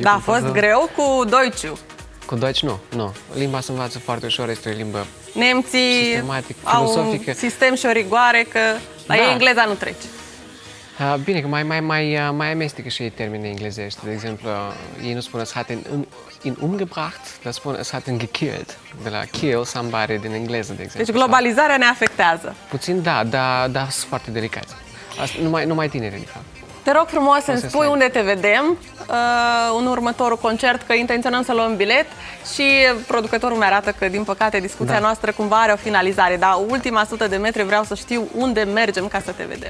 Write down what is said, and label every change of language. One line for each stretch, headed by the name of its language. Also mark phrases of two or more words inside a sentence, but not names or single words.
Romanian: Da, a fost greu cu Deutsch-ul. Cu Deutsch nu. Limba se învață foarte ușor, este o limbă Nemții au un sistem și o rigoare, că la ei engleza nu trece. Bine, că mai amestecă și ei termeni englezești. De exemplu, ei nu spun
German: es hat ihn umgebracht,
Romanian: dar spun
German: es hat ihn gekillt.
Romanian: De la
English: kill, somebody
Romanian: din engleză, de exemplu. Deci globalizarea ne afectează. Puțin, da, dar sunt foarte delicați. Numai tineri, de fapt. Te rog frumos să-mi spui unde te vedem în următorul concert, că intenționăm să luăm bilet și producătorul mi-arată că, din păcate, discuția noastră cumva are o finalizare, dar ultima 100 de metri vreau să știu unde mergem ca să te vedem.